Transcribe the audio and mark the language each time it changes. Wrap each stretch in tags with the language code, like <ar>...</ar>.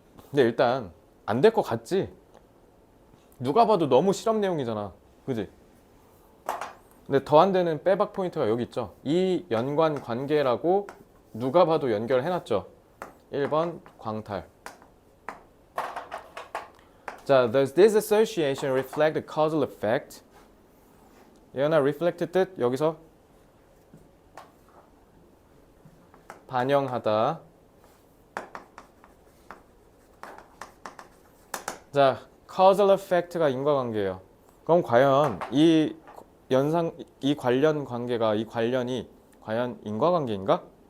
<ko>근데 일단 안 될 것 같지? 누가 봐도 너무 실험 내용이잖아. 그지? 근데 더 안 되는 빼박 포인트가 여기 있죠. 이 연관 관계라고 누가 봐도 연결해놨죠. 1번 광탈.</ko> <en>자, does this association reflect the causal effect?</en> <ko>예언아 reflect 뜻 여기서 반영하다. 자, causal effect가 인과관계예요. 그럼 과연 이 관련 관계가 이 관련이 과연 인과관계인가?</ko>